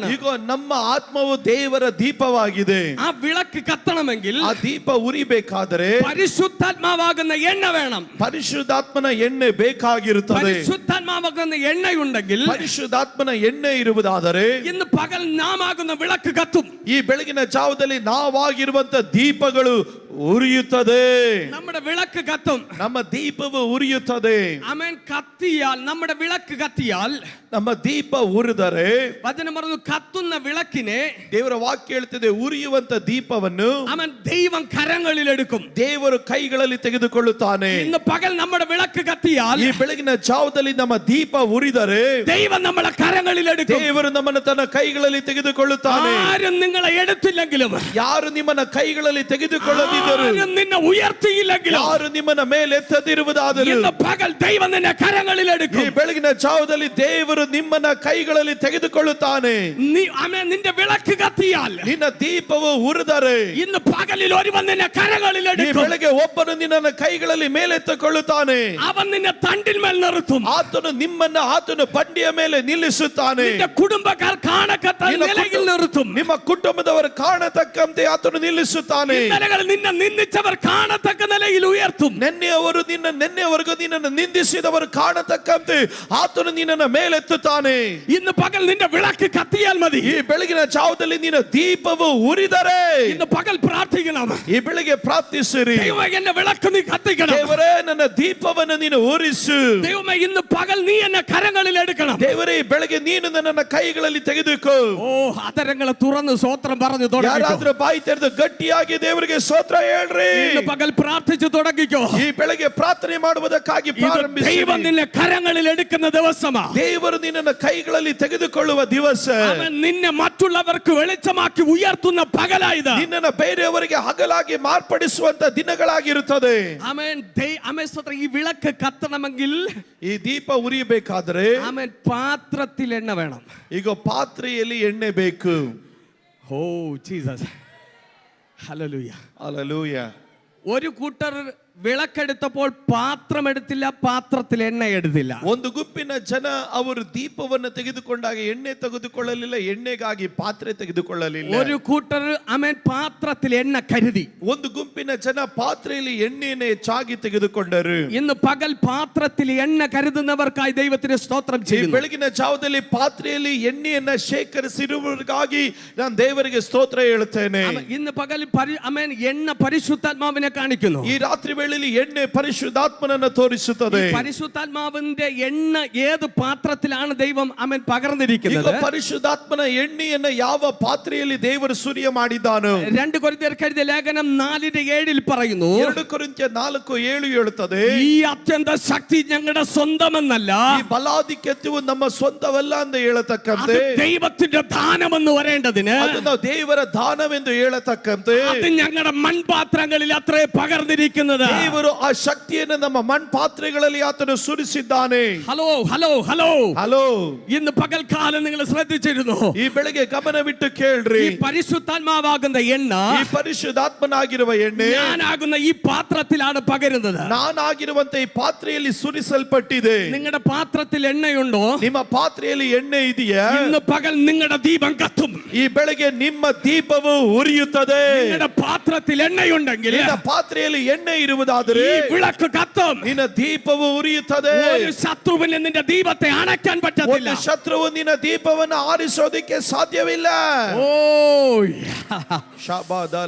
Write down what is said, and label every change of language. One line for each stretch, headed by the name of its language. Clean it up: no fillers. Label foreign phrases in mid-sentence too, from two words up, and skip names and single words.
Kannada: ಈಗ ನಮ್ಮ ಆತ್ಮವು ದೇವರ ದೀಪವಾಗಿದೆ.
Malayalam: ആ വിളക്ക് കത്തണമെങ്കിൽ,
Kannada: ಆ ದೀಪ ಉರಿಬೇಕಾದರೆ
Malayalam: പരിശുദ്ധാത്മാവാകുന്ന എണ്ണ വേണം.
Kannada: ಪರಿಶುದ್ಧಾತ್ಮನ ಎಣ್ಣೆ ಬೇಕಾಗಿರುತ್ತದೆ.
Malayalam: പരിശുദ്ധാത്മാവാകുന്ന എണ്ണയുണ്ടെങ്കിൽ,
Kannada: ಪರಿಶುದ್ಧಾತ್ಮನ ಎಣ್ಣೆ ಇರುವುದಾದರೆ
Malayalam: ഇന്ന് പകൽ നാം ആകുന്ന വിളക്ക് കത്തും.
Kannada: ಈ ಬೆಳಗಿನ ಜಾವದಲ್ಲಿ ನಾವಾಗಿರುವಂತ ದೀಪಗಳು ಉರಿಯುತ್ತದೆ.
Malayalam: നമ്മുടെ വിളക്ക് കത്തും.
Kannada: ನಮ್ಮ ದೀಪವು ಉರಿಯುತ್ತದೆ.
Malayalam: ആമേൻ. കത്തിയാൽ, നമ്മുടെ വിളക്ക് കത്തിയാൽ,
Kannada: ನಮ್ಮ ದೀಪ ಉರಿದರೆ,
Malayalam: വചനം പറഞ്ഞു, കത്തുന്ന വിളക്കിനെ,
Kannada: ದೇವರ ವಾಕ್ಯ ಹೇಳ್ತದೆ, ಉರಿಯುವಂತ ದೀಪವನ್ನು
Malayalam: അവൻ ദൈവം കരങ്ങളിൽ എടുക്കും.
Kannada: ದೇವರು ಕೈಗಳಲ್ಲಿ ತೆಗೆದುಕೊಳ್ಳುತ್ತಾನೆ.
Malayalam: ഇന്ന് പകൽ നമ്മുടെ വിളക്ക് കത്തിയാൽ,
Kannada: ಈ ಬೆಳಗಿನ ಜಾವದಲ್ಲಿ ನಮ್ಮ ದೀಪ ಉರಿದರೆ
Malayalam: ദൈവം നമ്മളെ കരങ്ങളിൽ എടുക്കും.
Kannada: ದೇವರು ನಮ್ಮನ್ನು ತನ್ನ ಕೈಗಳಲ್ಲಿ ತೆಗೆದುಕೊಳ್ಳುತ್ತಾನೆ.
Malayalam: ആരും നിങ്ങളെ എടുത്തില്ലെങ്കിലും,
Kannada: ಯಾರು ನಿಮ್ಮನ್ನ ಕೈಗಳಲ್ಲಿ ತೆಗೆದುಕೊಳ್ಳದಿದ್ದರು,
Malayalam: ആരും നിന്നെ ഉയർത്തിയില്ലെങ്കിലും,
Kannada: ಯಾರು ನಿಮ್ಮನ್ನ ಮೇಲೆತ್ತದಿರುವುದಾದರೂ,
Malayalam: ഇന്ന് പകൽ ദൈവം നിന്നെ കരങ്ങളിൽ
Kannada: ಈ
Malayalam: എടുക്കും.
Kannada: ಬೆಳಗಿನ ಜಾವದಲ್ಲಿ ದೇವರು ನಿಮ್ಮನ್ನ ಕೈಗಳಲ್ಲಿ ತೆಗೆದುಕೊಳ್ಳುತ್ತಾನೆ.
Malayalam: ആമേൻ. നിന്റെ വിളക്ക് കത്തിയാൽ,
Kannada: ನಿನ್ನ ದೀಪವು ಉರಿದರೆ
Malayalam: ഇന്ന് പകലിൽ ഒരുവൻ നിന്നെ കരങ്ങളിൽ
Kannada: ಈ
Malayalam: എടുക്കും.
Kannada: ಬೆಳಗ್ಗೆ ಒಬ್ಬನು ನಿನ್ನನ್ನು ಕೈಗಳಲ್ಲಿ ಮೇಲೆತ್ತುಕೊಳ್ಳುತ್ತಾನೆ.
Malayalam: അവൻ നിന്നെ തണ്ടിന്മേൽ നിർത്തും.
Kannada: ಆತನು ಬಂಡಿಯ ಮೇಲೆ ನಿಲ್ಲಿಸುತ್ತಾನೆ.
Malayalam: നിന്റെ കുടുംബക്കാർ കാണക്കത്ത നിലയിൽ നിർത്തും.
Kannada: ನಿಮ್ಮ ಕುಟುಂಬದವರು ಕಾಣತಕ್ಕಂತೆ ಆತನು ನಿಲ್ಲಿಸುತ್ತಾನೆ.
Malayalam: ഇന്നലകളിൽ നിന്നെ നിന്ദിച്ചവർ കാണത്തക്ക നിലയിൽ ഉയർത്തും.
Kannada: ನಿನ್ನೆವರೆಗೂ ನಿನ್ನನ್ನು ನಿಂದಿಸಿದವರು ಕಾಣತಕ್ಕಂತೆ ಆತನು ನಿನ್ನನ್ನು ಮೇಲೆತ್ತುತ್ತಾನೆ.
Malayalam: ഇന്ന് പകൽ നിന്റെ വിളക്ക് കത്തിയാൽ മതി.
Kannada: ಈ ಬೆಳಗಿನ ಜಾವದಲ್ಲಿ ನಿನ್ನ ದೀಪವು ಉರಿದರೆ,
Malayalam: ഇന്ന് പകൽ പ്രാർത്ഥിക്കണം.
Kannada: ಈ ಬೆಳಿಗ್ಗೆ ಪ್ರಾರ್ಥಿಸಿರಿ,
Malayalam: ദൈവമേ, എന്റെ വിളക്ക് നീ കത്തിക്കണം.
Kannada: ದೇವರೇ, ನನ್ನ ದೀಪವನ್ನು ನೀನು ಉರಿಸು.
Malayalam: ദൈവമേ, ഇന്ന് പകൽ നീ എന്നെ കരങ്ങളിൽ എടുക്കണം.
Kannada: ದೇವರೇ, ಈ ಬೆಳಗ್ಗೆ ನೀನು ನನ್ನನ್ನು ಕೈಗಳಲ್ಲಿ ತೆಗೆದುಕೋ.
Malayalam: ഓ, അതരങ്ങളെ തുറന്ന് സ്തോത്രം പറഞ്ഞു തുടങ്ങിക്കോ.
Kannada: ಯಾರಾದ್ರೂ ಬಾಯಿ ತೆರೆದು ಗಟ್ಟಿಯಾಗಿ ದೇವರಿಗೆ ಸ್ತೋತ್ರ ಹೇಳ್ರಿ.
Malayalam: ഇന്ന് പകൽ പ്രാർത്ഥിച്ചു തുടങ്ങിക്കോ.
Kannada: ಈ ಬೆಳಗ್ಗೆ ಪ್ರಾರ್ಥನೆ ಮಾಡುವುದಕ್ಕಾಗಿ ಪ್ರಾರಂಭಿಸಿ.
Malayalam: ദൈവം നിന്നെ കരങ്ങളിൽ എടുക്കുന്ന ദിവസമാ.
Kannada: ದೇವರು ನಿನ್ನನ್ನು ಕೈಗಳಲ್ಲಿ ತೆಗೆದುಕೊಳ್ಳುವ ದಿವಸ.
Malayalam: അവൻ നിന്നെ മറ്റുള്ളവർക്ക് വെളിച്ചമാക്കി ഉയർത്തുന്ന പകലായത്.
Kannada: ನಿನ್ನನ್ನು ಬೇರೆಯವರಿಗೆ ಹಗಲಾಗಿ ಮಾರ್ಪಡಿಸುವಂತ ದಿನಗಳಾಗಿರುತ್ತದೆ.
Malayalam: ആമേൻ. ആമേൻ സ്തോത്രം. ഈ വിളക്ക് കത്തണമെങ്കിൽ,
Kannada: ಈ ದೀಪ ಉರಿಯಬೇಕಾದ್ರೆ
Malayalam: ആമേൻ, പാത്രത്തിൽ എണ്ണ വേണം.
Kannada: ಈಗ ಪಾತ್ರೆಯಲ್ಲಿ ಎಣ್ಣೆ ಬೇಕು.
Malayalam: ഓ ജീസസ്. ഹല്ലേലൂയ.
Kannada: ಹಲ್ಲೆಲೂಯ.
Malayalam: ഒരു കൂട്ടർ വിളക്കെടുത്തപ്പോൾ പാത്രം എടുത്തില്ല, പാത്രത്തിൽ എണ്ണ എടുത്തില്ല.
Kannada: ಒಂದು ಗುಂಪಿನ ಜನ ಅವರು ದೀಪವನ್ನು ತೆಗೆದುಕೊಂಡಾಗ ಎಣ್ಣೆ ತೆಗೆದುಕೊಳ್ಳಲಿಲ್ಲ, ಎಣ್ಣೆಗಾಗಿ ಪಾತ್ರೆ ತೆಗೆದುಕೊಳ್ಳಲಿಲ್ಲ.
Malayalam: ഒരു കൂട്ടർ ആമേൻ പാത്രത്തിൽ എണ്ണ കരുതി.
Kannada: ಒಂದು ಗುಂಪಿನ ಜನ ಪಾತ್ರೆಯಲ್ಲಿ ಎಣ್ಣೆಯನ್ನು ಹೆಚ್ಚಾಗಿ ತೆಗೆದುಕೊಂಡರು.
Malayalam: ഇന്ന് പകൽ പാത്രത്തിൽ എണ്ണ കരുതുന്നവർക്കായി ദൈവത്തിന് സ്തോത്രം
Kannada: ಈ
Malayalam: ചെയ്യുന്നു.
Kannada: ಬೆಳಗಿನ ಜಾವದಲ್ಲಿ ಪಾತ್ರೆಯಲ್ಲಿ ಎಣ್ಣೆಯನ್ನ ಶೇಖರಿಸಿರುವವರಿಗಾಗಿ ನಾನು ದೇವರಿಗೆ ಸ್ತೋತ್ರ ಹೇಳುತ್ತೇನೆ.
Malayalam: ഇന്ന് പകൽ ആമേൻ എണ്ണ പരിശുദ്ധാത്മാവിനെ കാണിക്കുന്നു.
Kannada: ಈ ರಾತ್ರಿ ವೇಳೆಯಲ್ಲಿ ಎಣ್ಣೆ ಪರಿಶುದ್ಧಾತ್ಮನನ್ನು ತೋರಿಸುತ್ತದೆ.
Malayalam: പരിശുദ്ധാത്മാവിന്റെ എണ്ണ ഏത് പാത്രത്തിലാണ് ദൈവം ആമേൻ പകർന്നിരിക്കുന്നത്?
Kannada: ಈಗ ಪರಿಶುದ್ಧಾತ್ಮನ ಎಣ್ಣೆಯನ್ನ ಯಾವ ಪಾತ್ರೆಯಲ್ಲಿ ದೇವರು ಸುರಿಯ ಮಾಡಿದ್ದಾನೋ.
Malayalam: 2 കൊരിന്ത്യർക്ക് എഴുതിയ ലേഖനം 4:7 പറയുന്നു,
Kannada: 2 ಕೊರಿಂಥ್ಯ 4:7 ಹೇಳುತ್ತದೆ,
Malayalam: ഈ അത്യന്ത ശക്തി ഞങ്ങളുടെ സ്വന്തമെന്നല്ല,
Kannada: ಈ ಬಲಾಧಿಕ್ಯತೆಯು ನಮ್ಮ ಸ್ವಂತವಲ್ಲ ಎಂದು ಹೇಳತಕ್ಕಂತೆ,
Malayalam: അത് ദൈവത്തിന്റെ ദാനമെന്ന് വരേണ്ടതിന്
Kannada: ಅದು ನಾವು ದೇವರ ದಾನವೆಂದು ಹೇಳತಕ್ಕಂತೆ,
Malayalam: അത് ഞങ്ങളുടെ മൺപാത്രങ്ങളിൽ അത്രേ പകർന്നിരിക്കുന്നത്.
Kannada: ದೇವರು ಆ ಶಕ್ತಿಯನ್ನು ನಮ್ಮ ಮಣ್ಪಾತ್ರೆಗಳಲ್ಲಿ ಆತನು ಸುರಿಸಿದ್ದಾನೆ.
English: hello hello hello
Kannada: ಹಲೋ,
Malayalam: ഇന്ന് പകൽക്കാലം നിങ്ങൾ ശ്രദ്ധിച്ചിരുന്നു?
Kannada: ಈ ಬೆಳಗ್ಗೆ ಗಮನವಿಟ್ಟು ಕೇಳ್ರಿ.
Malayalam: ഈ പരിശുദ്ധാത്മാവാകുന്ന എണ്ണ,
Kannada: ಈ ಪರಿಶುದ್ಧಾತ್ಮನಾಗಿರುವ ಎಣ್ಣೆ
Malayalam: ഞാനാകുന്ന ഈ പാത്രത്തിലാണ് പകരുന്നത്.
Kannada: ನಾನಾಗಿರುವಂತ ಈ ಪಾತ್ರೆಯಲ್ಲಿ ಸುರಿಸಲ್ಪಟ್ಟಿದೆ.
Malayalam: നിങ്ങളുടെ പാത്രത്തിൽ എണ്ണയുണ്ടോ?
Kannada: ನಿಮ್ಮ ಪಾತ್ರೆಯಲ್ಲಿ ಎಣ್ಣೆ ಇದೆಯಾ?
Malayalam: ഇന്ന് പകൽ നിങ്ങളുടെ ദീപം കത്തും.
Kannada: ಈ ಬೆಳಗ್ಗೆ ನಿಮ್ಮ ದೀಪವು ಉರಿಯುತ್ತದೆ.
Malayalam: നിങ്ങളുടെ പാത്രത്തിൽ എണ്ണയുണ്ടെങ്കിൽ,
Kannada: ನಿನ್ನ ಪಾತ್ರೆಯಲ್ಲಿ ಎಣ್ಣೆ ಇರುವುದಾದರೆ
Malayalam: ഈ വിളക്ക് കത്തും.
Kannada: ನಿನ್ನ ದೀಪವು ಉರಿಯುತ್ತದೆ.
Malayalam: ഒരു ശത്രുവിന് നിന്റെ ദീപത്തെ അണയ്ക്കാൻ പറ്റത്തില്ല.
Kannada: ಒಂದು ಶತ್ರುವು ನಿನ್ನ ದೀಪವನ್ನು ಆರಿಸೋದಕ್ಕೆ ಸಾಧ್ಯವಿಲ್ಲ. ഓ ಶಬದಲ